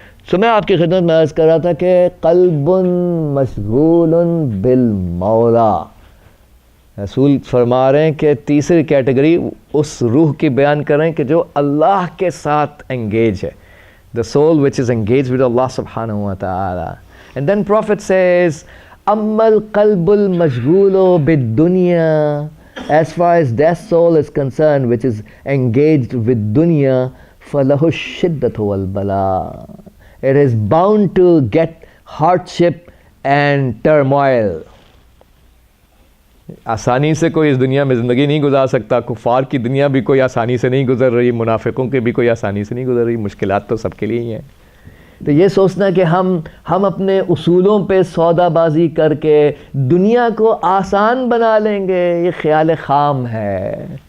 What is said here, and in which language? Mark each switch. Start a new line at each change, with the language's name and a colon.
Urdu: سو میں آپ کی خدمت میں عرض کر رہا تھا کہ
Arabic: قلب مشغول بالمولا.
Urdu: رسول فرما رہے ہیں کہ تیسری کیٹیگری اس روح کی بیان کر رہے ہیں کہ جو اللہ کے ساتھ انگیج ہے.
English: The soul which is engaged with Allah subhanahu wa ta'ala. And then Prophet says,
Arabic: أَمَّا الْقَلْبُ الْمَشْغُولُ بِالدُّنْيَا,
English: as far as that soul is concerned which is engaged with dunya,
Arabic: فَلَهُ الشِّدَّةُ وَالْبَلَاءُ,
English: it is bound to get hardship and turmoil.
Urdu: آسانی سے کوئی اس دنیا میں زندگی نہیں گزار سکتا. کفار کی دنیا بھی کوئی آسانی سے نہیں گزر رہی، منافقوں کی بھی کوئی آسانی سے نہیں گزر رہی. مشکلات تو سب کے لیے ہی ہیں. تو یہ سوچنا کہ ہم اپنے اصولوں پہ سودا بازی کر کے دنیا کو آسان بنا لیں گے، یہ خیال خام ہے.